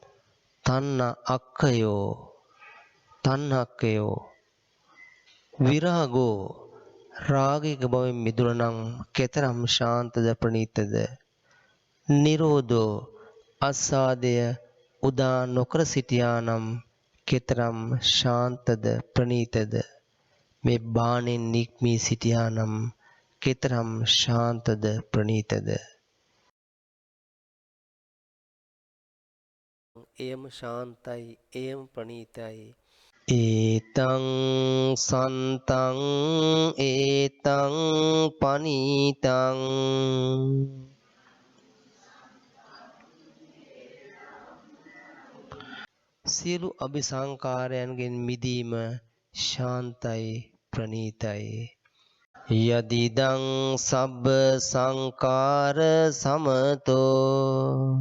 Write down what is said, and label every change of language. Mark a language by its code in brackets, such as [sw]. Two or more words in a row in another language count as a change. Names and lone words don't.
[pi] තණ්හක්කයෝ විරාගෝ [si] රාගයක බවෙන් මිදුණා නම් කෙතරම් ශාන්තද ප්‍රණීතද නිරෝධෝ අස්සාදය උදා නොකර සිටියා නම් කෙතරම් ශාන්තද ප්‍රණීතද මේ බාණෙන් නික්මී සිටියා නම් කෙතරම් ශාන්තද ප්‍රණීතද එයම ශාන්තයි එයම ප්‍රණීතයි [pi] ඒතං සන්තං ඒතං පනීතං [si] සියලු අபிසංකාරයන්ගෙන් මිදීම ශාන්තයි ප්‍රණීතයි [pi] යදිදං සබ්බ සංකාර සමතෝ